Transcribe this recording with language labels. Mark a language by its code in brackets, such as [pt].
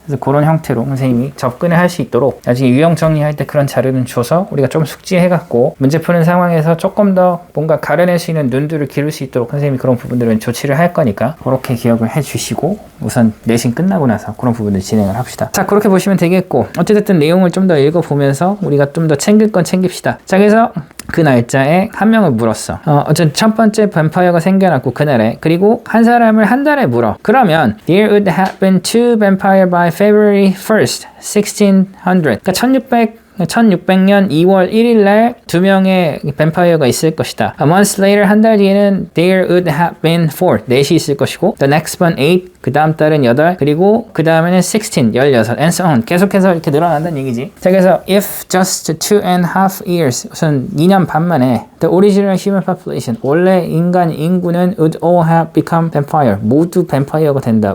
[ko] 그래서 그런 형태로 선생님이 접근을 할 수 있도록 나중에 유형 정리할 때 그런 자료는 줘서 우리가 좀 숙지해 갖고 문제 푸는 상황에서 조금 더 뭔가 가려낼 수 있는 눈들을 기를 수 있도록 선생님이 그런 부분들은 조치를 할 거니까 그렇게 기억을 해 주시고 우선 내신 끝나고 나서 그런 부분들 진행을 합시다. 자 그렇게 보시면 되겠고 어쨌든 내용을 좀 더 읽어보면서 우리가 좀 더 챙길 건 챙깁시다. 자 그래서 그 날짜에 한 명을 물었어. 어쨌든 첫 번째 뱀파이어가 생겨났고 그날에 그리고 한 사람을 한 달에 물어. [en] 그러면 there would have been two vampire by February 1st, 1600. [ko] 그러니까 1600년 2월 1일 날 두 명의 뱀파이어가 있을 것이다. [en] A month later [ko] 한 달 뒤에는 [en] there would have been four. [ko] 넷이 있을 것이고 [en] the next one [ko] 8 그 다음 달은 8, 그리고 그 다음에는 16, 16, [en] and so on. [ko] 계속해서 이렇게 늘어난다는 얘기지. 자, 그래서 [en] if just 2.5 years, [ko] 우선 2년 반 만에 [en] the original human population, [ko] 원래 인간 인구는 [en] would all have become vampire, [ko] 모두 뱀파이어가 된다.